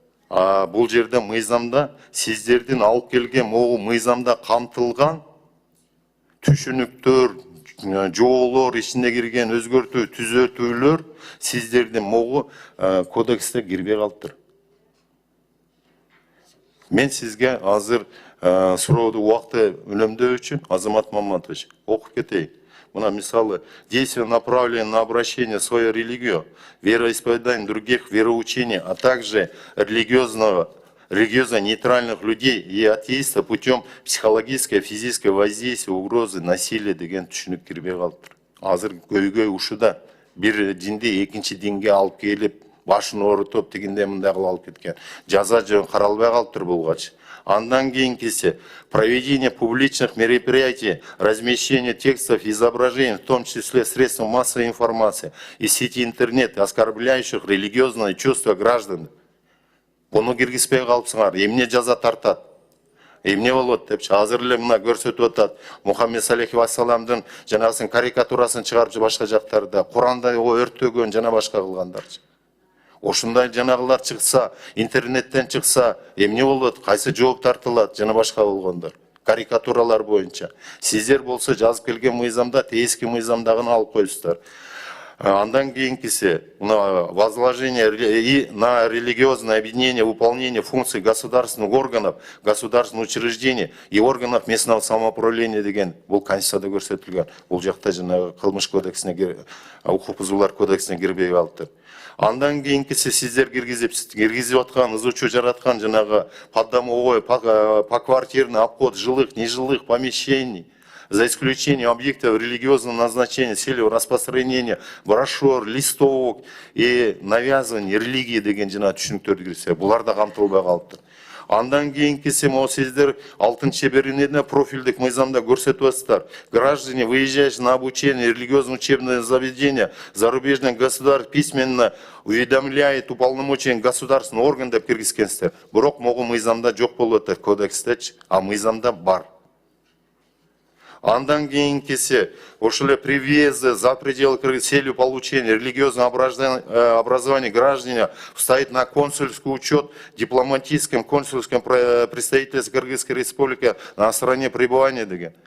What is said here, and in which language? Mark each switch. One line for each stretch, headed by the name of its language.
Kyrgyz: Бул жерде мыйзамда сиздердин алып келген могу мыйзамда камтылган түшүнүктөр, жоолор ичине кирген өзгөртүү, түзөтүүлөр сиздердин могу кодексте кирбей калыптыр. Мен сизге азыр сурооду убакытты үнөмдөө үчүн Азамат Маматович окуп кетейин. Мына мисалы,
Russian: действия направленные на обращение в свою религию, вероисповедание других вероучений, а также религиозно-нейтральных людей и атеистов путем психологического, физического воздействия, угрозы, насилия
Kyrgyz: деген түшүнүк кирбей калыптыр. Азыр көйгөй ушуда бир динди экинчи динге алып келип, башын оорутуп, тигинде мындай кылып алып кеткен. Жаза жөн каралбай калыптыр булгачы. Андан кийинкиси
Russian: проведение публичных мероприятий, размещение текстов и изображений, в том числе средств массовой информации и сети интернет, оскорбляющих религиозные чувства граждан.
Kyrgyz: Буну киргизбей калыпсыңар, эмне жаза тартат? Эмне болот депчи азыр эле мына көрсөтүп атат. Мухаммед саллаллаху алейхи вассаламдын жанагысын карикатурасын чыгарып башка жактарда, Куранда өрттөгөн жана башка кылгандарчы. Ошундай жанагылар чыкса, интернеттен чыкса, эмне болот, кайсы жооп тартылат жана башка болгондор. Карикатуралар боюнча. Сиздер болсо жазып келген мыйзамда эски мыйзамдагыны алып коюсуздар. Андан кейинкиси,
Russian: возложение на религиозное объединение выполнения функций государственных органов, государственных учреждений и органов местного самоуправления
Kyrgyz: деген, бул Конституцияда көрсөтүлгөн. Бул жакта жанагы кылмыш кодексине, укук бузуулар кодексине кирбей калыптыр. Андан кейинкиси сиздер киргизип аткан, изучуу жараткан жанагы
Russian: поддомовой, поквартирный обход жилых, нежилых помещений, за исключением объектов религиозного назначения с целью распространения брошюр, листовок и навязывания религии
Kyrgyz: деген жана түшүнүктөрдү кирсе, булар да камтылбай калыптыр. Андан кейинкиси могу сиздер 6-беренеде профильдик мыйзамда көрсөтүп атсыздар.
Russian: Граждане, выезжающие на обучение религиозные учебные заведения зарубежных государств письменно уведомляет уполномоченный государственный орган
Kyrgyz: деп киргизгенсиздер. Бирок могу мыйзамда жок болуп атат кодекстечи, а мыйзамда бар. Андан кейинкиси, ошоле
Russian: при въезде за пределы с целью получения религиозного образования граждане встает на консульский учет дипломатическим консульским представительстве Кыргызской республики на стороне пребывания
Kyrgyz: деген.